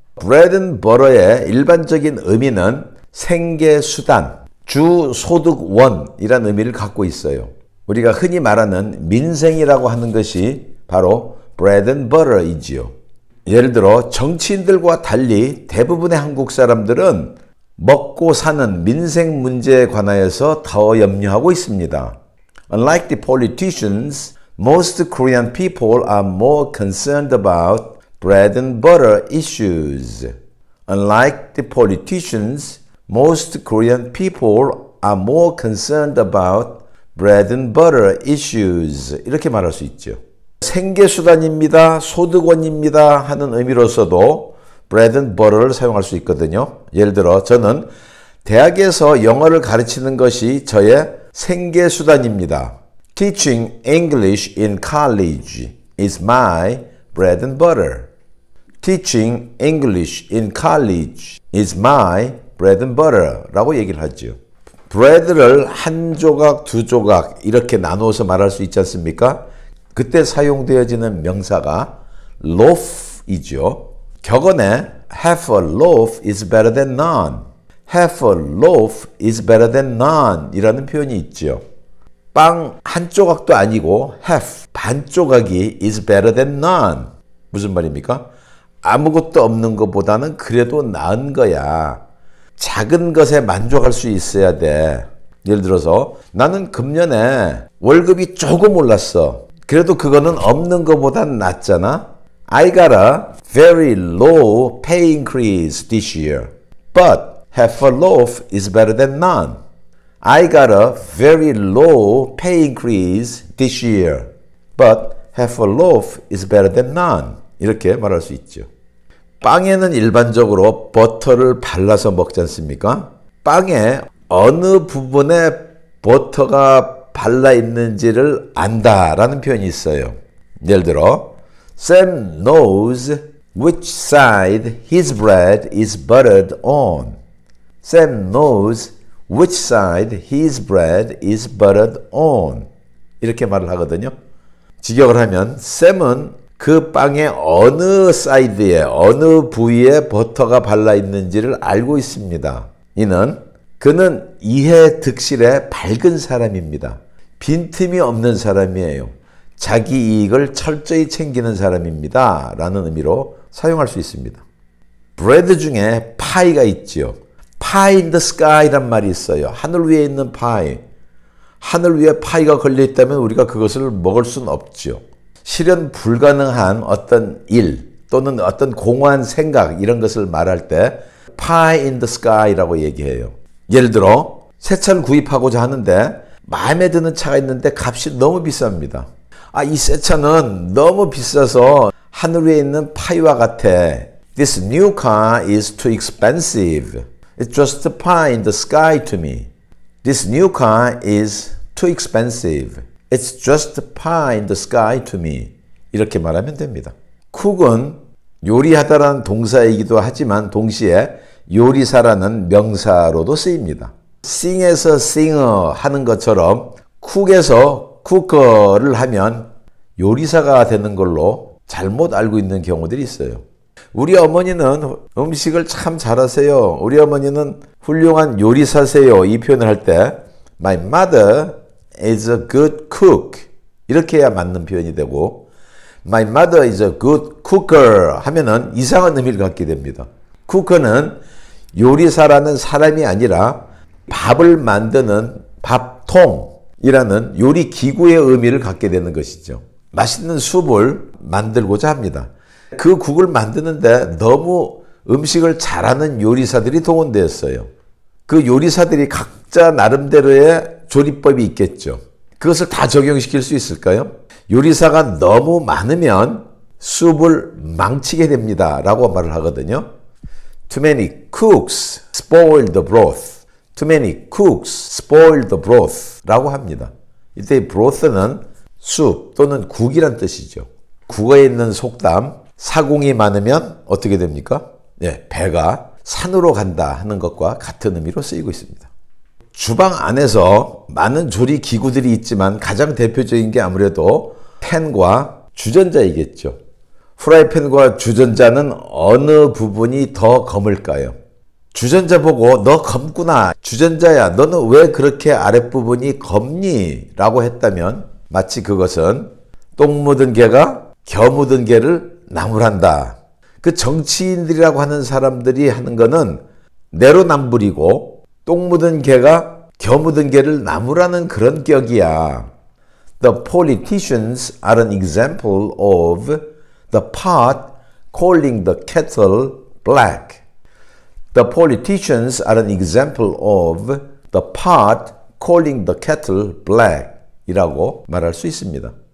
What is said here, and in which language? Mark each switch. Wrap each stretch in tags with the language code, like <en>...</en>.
<ko>bread and butter의 일반적인 의미는 생계수단, 주소득원이라는 의미를 갖고 있어요. 우리가 흔히 말하는 민생이라고 하는 것이 바로 bread and butter이지요. 예를 들어 정치인들과 달리 대부분의 한국 사람들은 먹고 사는 민생 문제에 관하여서 더 염려하고 있습니다.</ko> <en>Unlike the politicians, most Korean people are more concerned about bread and butter issues. Unlike the politicians, most Korean people are more concerned about bread and butter issues.</en> <ko>이렇게 말할 수 있죠. 생계수단입니다, 소득원입니다 하는 의미로서도 bread and butter를 사용할 수 있거든요. 예를 들어 저는 대학에서 영어를 가르치는 것이 저의 생계수단입니다.</ko> <en>Teaching English in college is my bread and butter. Teaching English in college is my bread and butter</en> <ko>라고 얘기를 하죠. bread를 한 조각, 두 조각 이렇게 나누어서 말할 수 있지 않습니까? 그때 사용되어지는 명사가 loaf이죠. 격언에</ko> <en>half a loaf is better than none. half a loaf is better than none</en> <ko>이라는 표현이 있죠. 빵 한 조각도 아니고 half, 반 조각이</ko> <en>is better than none.</en> <ko>무슨 말입니까? 아무것도 없는 것보다는 그래도 나은 거야. 작은 것에 만족할 수 있어야 돼. 예를 들어서 나는 금년에 월급이 조금 올랐어. 그래도 그거는 없는 것보단 낫잖아.</ko> <en>I got a very low pay increase this year, but half a loaf is better than none. I got a very low pay increase this year, but half a loaf is better than none.</en> <ko>이렇게 말할 수 있죠. 빵에는 일반적으로 버터를 발라서 먹지 않습니까? 빵에 어느 부분에 버터가 발라 있는지를 안다라는 표현이 있어요. 예를 들어</ko> <en>Sam knows which side his bread is buttered on. Sam knows which side his bread is buttered on.</en> <ko>이렇게 말을 하거든요. 직역을 하면 샘은 그 빵의 어느 사이드에 어느 부위에 버터가 발라 있는지를 알고 있습니다. 그는 이해 득실에 밝은 사람입니다. 빈틈이 없는 사람이에요. 자기 이익을 철저히 챙기는 사람입니다. 라는 의미로 사용할 수 있습니다. 브레드 중에 파이가 있지요.</ko> <en>pie in the sky</en> <ko>란 말이 있어요. 하늘 위에 있는 파이. 하늘 위에 파이가 걸려있다면 우리가 그것을 먹을 수는 없죠. 실현 불가능한 어떤 일 또는 어떤 공허한 생각 이런 것을 말할 때 pie in the sky라고 얘기해요. 예를 들어 새 차를 구입하고자 하는데 마음에 드는 차가 있는데 값이 너무 비쌉니다. 이 새 차는 너무 비싸서 하늘 위에 있는 파이와 같아.</ko> <en>This new car is too expensive. It's just a pie in the sky to me. This new car is too expensive. It's just a pie in the sky to me.</en> <ko>이렇게 말하면 됩니다. cook은 요리하다라는 동사이기도 하지만 동시에 요리사라는 명사로도 쓰입니다. sing에서 singer 하는 것처럼 cook에서 cooker를 하면 요리사가 되는 걸로 잘못 알고 있는 경우들이 있어요. 우리 어머니는 음식을 참 잘하세요. 우리 어머니는 훌륭한 요리사세요. 이 표현을 할 때</ko> <en>My mother is a good cook.</en> <ko>이렇게 해야 맞는 표현이 되고</ko> <en>My mother is a good cooker</en> <ko>하면은 이상한 의미를 갖게 됩니다. cooker는 요리사라는 사람이 아니라 밥을 만드는 밥통이라는 요리 기구의 의미를 갖게 되는 것이죠. 맛있는 숲을 만들고자 합니다. 그 국을 만드는데 너무 음식을 잘하는 요리사들이 동원되었어요. 그 요리사들이 각자 나름대로의 조리법이 있겠죠. 그것을 다 적용시킬 수 있을까요? 요리사가 너무 많으면 숲을 망치게 됩니다. 라고 말을 하거든요.</ko> <en>Too many cooks spoil the broth. Too many cooks spoil the broth.</en> <ko>라고 합니다. 이때 broth는 숲 또는 국이란 뜻이죠. 국어에 있는 속담 사공이 많으면 어떻게 됩니까? 배가 산으로 간다 하는 것과 같은 의미로 쓰이고 있습니다. 주방 안에서 많은 조리 기구들이 있지만 가장 대표적인 게 아무래도 팬과 주전자이겠죠. 프라이팬과 주전자는 어느 부분이 더 검을까요? 주전자 보고 너 검구나. 주전자야 너는 왜 그렇게 아랫부분이 검니? 라고 했다면 마치 그것은 똥 묻은 개가 겨 묻은 개를 나무란다. 그 정치인들이라고 하는 사람들이 하는 거는 내로남불이고 똥 묻은 개가 겨 묻은 개를 나무라는 그런 격이야.</ko> <en>The politicians are an example of the pot calling the kettle black. The politicians are an example of the pot calling the kettle black</en> <ko>이라고 말할 수 있습니다.</ko>